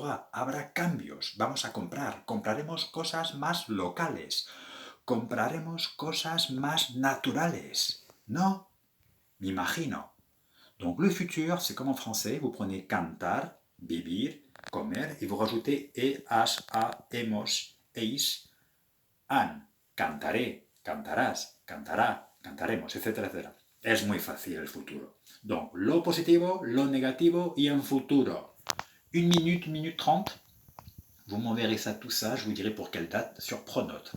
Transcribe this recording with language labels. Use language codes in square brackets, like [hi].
[es] Habrá cambios. Vamos a compraremos cosas más locales. Compraremos cosas más naturales. ¿No? Me imagino. [fr] Donc le futur, c'est comme en français, vous prenez cantar, vivir, comer, et vous rajoutez e, as, a, hemos, eis, an. [es] Cantaré, cantarás, cantará, cantaremos, etcétera, etcétera. Es muy fácil el futuro. [fr] Donc, [es] lo positivo, lo negativo y en futuro. [fr] 1 minute 30. Vous m'enverrez ça, tout ça, je vous dirai pour quelle date, sur Pronote.